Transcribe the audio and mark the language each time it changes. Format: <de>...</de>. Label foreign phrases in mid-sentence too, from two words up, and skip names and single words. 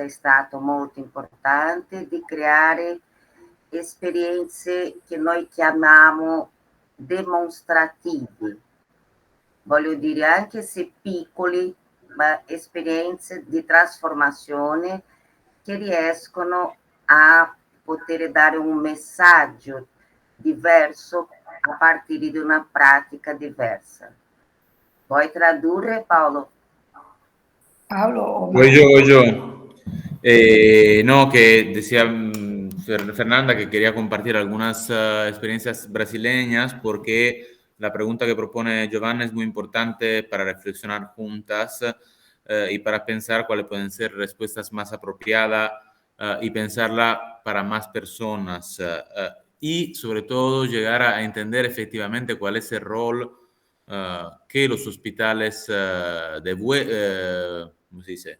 <it>è stato molto importante, di creare esperienze che noi chiamiamo dimostrative, voglio dire, anche se piccoli, ma esperienze di trasformazione che riescono a poter dare un messaggio diverso a partire di una pratica diversa. Vuoi tradurre, Paolo? Paolo,</it> <es>Voy yo. No, que decía Fernanda que quería compartir algunas experiencias brasileñas porque la pregunta que propone Giovanna es muy importante para reflexionar juntas y para pensar cuáles pueden ser respuestas más apropiadas y pensarla para más personas y sobre todo llegar a entender efectivamente cuál es el rol que los hospitales ¿cómo se dice?</es>